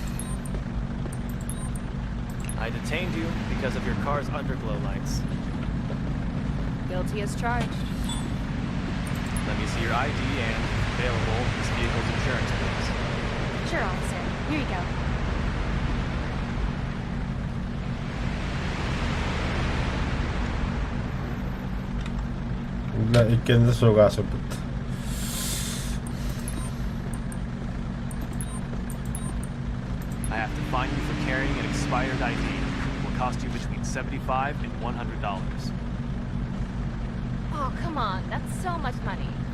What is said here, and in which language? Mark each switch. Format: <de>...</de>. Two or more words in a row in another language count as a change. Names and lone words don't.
<en>I detained you because of your car's underglow lights. Guilty as charged. Let me see your ID and, if available, this vehicle's insurance, please. Sure, officer. Here you go. Для икенде сугасы бит. I have to fine you for carrying an expired ID. It will cost you between $75 and $100. Oh, come on. That's so much money.</en>